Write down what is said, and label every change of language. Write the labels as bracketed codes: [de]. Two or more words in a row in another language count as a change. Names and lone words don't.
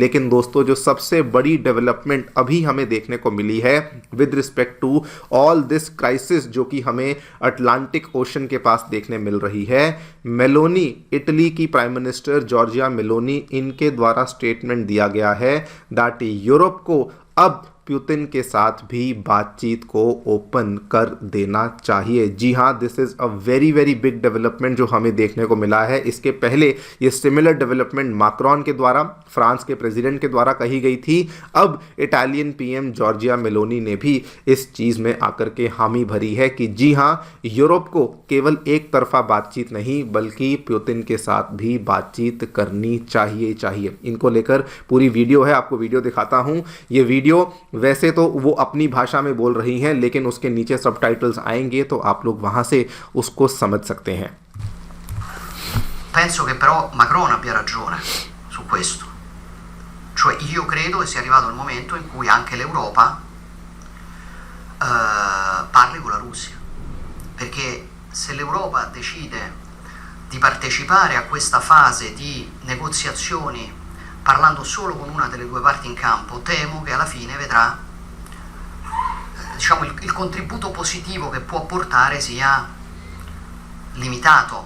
[hi] लेकिन दोस्तों, जो सबसे बड़ी डेवलपमेंट अभी हमें देखने को मिली है [en] with respect to all this crisis [hi] जो कि हमें अटलांटिक ओशन के पास देखने मिल रही है, मेलोनी, इटली की [en] prime minister [hi] जॉर्जिया मेलोनी, इनके द्वारा स्टेटमेंट दिया गया है दैट यूरोप को अब पुतिन के साथ भी बातचीत को ओपन कर देना चाहिए। जी हाँ, [en] this is a very very big development [hi] जो हमें देखने को मिला है। इसके पहले ये सिमिलर डेवलपमेंट मैक्रोन के द्वारा, फ्रांस के प्रेसिडेंट के द्वारा कही गई थी। अब इटालियन पीएम जॉर्जिया मेलोनी ने भी इस चीज़ में आकर के हामी भरी है कि जी हाँ, यूरोप को केवल एक तरफा बातचीत नहीं बल्कि पुतिन के साथ भी बातचीत करनी चाहिए। इनको लेकर पूरी वीडियो है, आपको वीडियो दिखाता हूँ। ये वीडियो वैसे तो वो अपनी भाषा में बोल रही हैं, लेकिन उसके नीचे सबटाइटल्स आएंगे तो आप लोग वहां से उसको समझ सकते हैं। [it] Penso che però Macron abbia ragione su questo, cioè io credo che sia arrivato il momento in cui anche l'Europa parli con la Russia, perché se l'Europa decide di partecipare a questa fase di negoziazioni parlando solo con una delle due parti in campo, temo che alla fine vedrà diciamo, il contributo positivo che può portare sia limitato.